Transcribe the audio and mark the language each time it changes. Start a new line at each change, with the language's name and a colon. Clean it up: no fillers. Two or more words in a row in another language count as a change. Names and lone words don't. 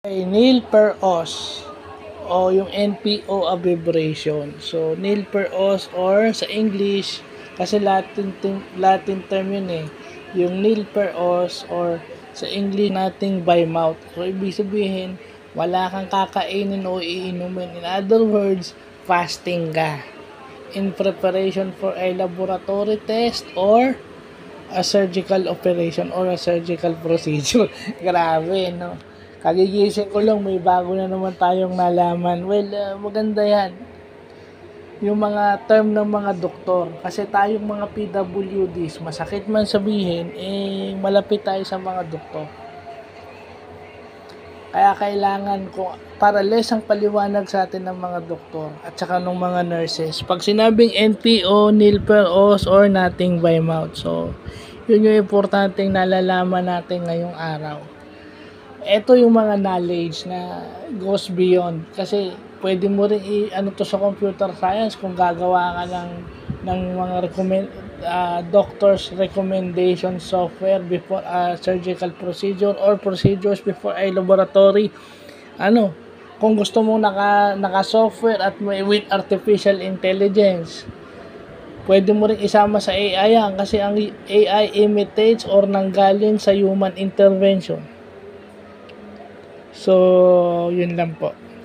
Latin: Nil per os
Filipino: o yung NPO abbreviation. So,
Latin: nil per os
Filipino: or sa English, kasi Latin term yun eh. Yung
Latin: nil per os
Filipino: or sa English nating
English: by mouth.
Filipino: So, ibig sabihin, wala kang kakainin o iinumin.
English: In other words, fasting ka. In preparation for a laboratory test or a surgical operation or a surgical procedure.
Filipino: Grabe, no? Kagigising ko lang, may bago na naman tayong nalaman. Well, maganda yan. Yung mga term ng mga doktor. Kasi tayong mga PWDs, masakit man sabihin, malapit tayo sa mga doktor. Kaya kailangan ko, para less ang paliwanag sa atin ng mga doktor at saka ng mga nurses. Pag sinabing NPO,
Latin: nil per os,
English: or nothing by mouth.
Filipino: So, yun yung importanteng nalalaman natin ngayong araw. Ito yung mga knowledge na
English: goes beyond.
Filipino: Kasi pwede mo rin ano to sa
English: computer science
Filipino: kung gagawa ka ng mga
English: doctor's recommendation software before a surgical procedure or procedures before a laboratory.
Filipino: Kung gusto mo naka-software at
English: with artificial intelligence,
Filipino: pwede mo rin isama sa AI yan kasi ang
English: AI imitates or
Filipino: nanggaling sa
English: human intervention.
Filipino: So, yun lang po.